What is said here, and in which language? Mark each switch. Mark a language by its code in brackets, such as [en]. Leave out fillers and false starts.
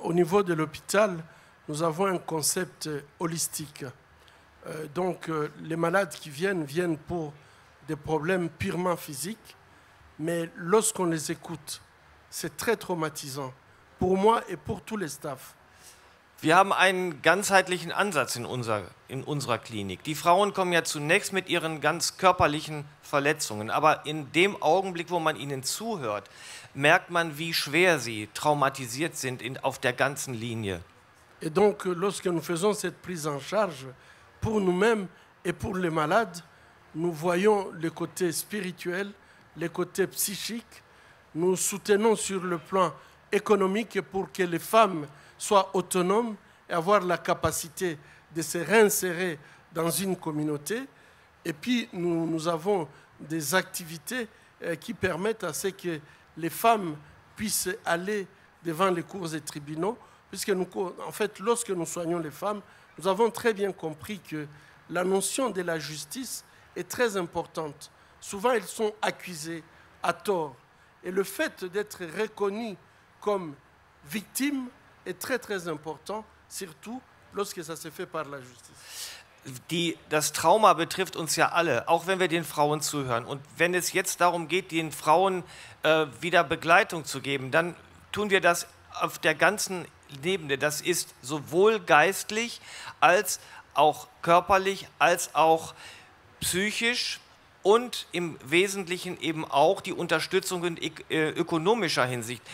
[fr] Au niveau de l'hôpital, nous avons un concept holistique. Donc, les malades qui viennent pour des problèmes purement physiques, mais lorsqu'on les écoute, c'est très traumatisant pour moi et pour tous les staffs. [de] Wir haben einen ganzheitlichen Ansatz in unserer Klinik. Die Frauen kommen ja zunächst mit ihren ganz körperlichen Verletzungen, aber in dem Augenblick, wo man ihnen zuhört, merkt man, wie schwer sie traumatisiert sind auf der ganzen Linie. [fr] Et donc, lorsque nous faisons cette prise en charge, pour nous-mêmes et pour les malades, nous voyons le côté spirituel, le côté psychique. Nous soutenons sur le plan économique pour que les femmes soient autonomes et avoir la capacité de se réinsérer dans une communauté. Et puis, nous avons des activités qui permettent à ce que les femmes puissent aller devant les cours et tribunaux puisque en fait, lorsque nous soignons les femmes, nous avons très bien compris que la notion de la justice est très importante. Souvent, elles sont accusées à tort. Et le fait d'être reconnues comme victimes est très, très important, surtout lorsque ça se fait par la justice. [de] Das Trauma betrifft uns ja alle, auch wenn wir den Frauen zuhören. Und wenn es jetzt darum geht, den Frauen wieder Begleitung zu geben, dann tun wir das auf der ganzen Ebene. Das ist sowohl geistlich als auch körperlich, als auch psychisch und im Wesentlichen eben auch die Unterstützung in ökonomischer Hinsicht.